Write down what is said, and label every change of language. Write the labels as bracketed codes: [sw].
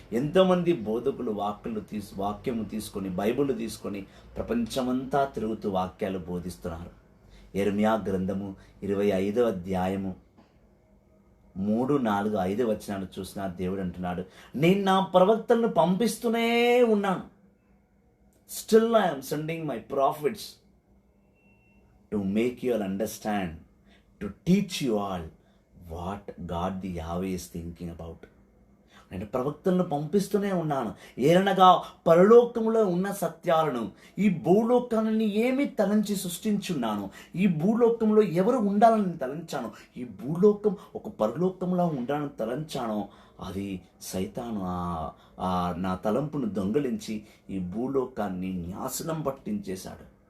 [te] ఎంతోమంది బోధకులు వాక్యము తీసుకొని, బైబిల్ తీసుకొని ప్రపంచమంతా తిరుగుతూ వాక్యాలు బోధిస్తున్నారు. యెరెమయా గ్రంథము 25వ అధ్యాయము 3, 4, 5 వచనాలు చూసిన దేవుడు అంటున్నాడు, నేను నా ప్రవక్తలను పంపిస్తూనే ఉన్నాను. [en] Still I am sending my prophets to make you all understand, to teach you all what God the Yahweh is thinking about. [te] నేను ప్రవక్తలను పంపిస్తూనే ఉన్నాను. ఏలనగా పరలోకంలో ఉన్న సత్యాలను ఈ భూలోకాన్ని ఏమి తలంచి సృష్టించున్నాను, ఈ భూలోకంలో ఎవరు ఉండాలని తలంచాను, ఈ భూలోకం ఒక పరలోకంలో ఉండాలని తలంచాను, అది సైతాను నా తలంపును దొంగలించి ఈ భూలోకాన్ని నాశనం పట్టించేశాడు.